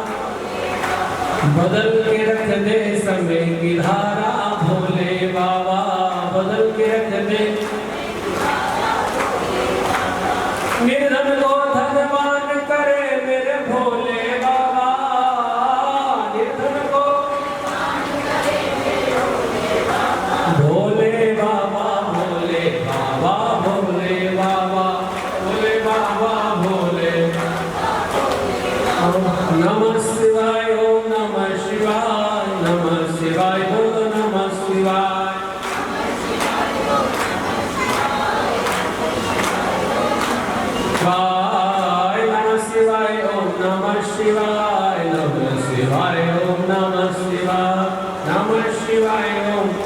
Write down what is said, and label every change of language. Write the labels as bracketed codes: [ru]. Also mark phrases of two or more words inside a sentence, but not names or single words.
[hi] बदल के रख दे समय की धारा भोले बाबा बदल के रख दे निर्धन को धनवान करे मेरे भोले बाबा निर्धन को भोले बाबा भोले बाबा भोले बाबा भोले बाबा भोले [sa] नमः शिवाय ओम नमः शिवाय नमः शिवाय [hi] बोलो [sa] नमः शिवाय नमः शिवाय ओम नमः शिवाय नमः शिवाय ओम नमः शिवाय नमः शिवाय ओम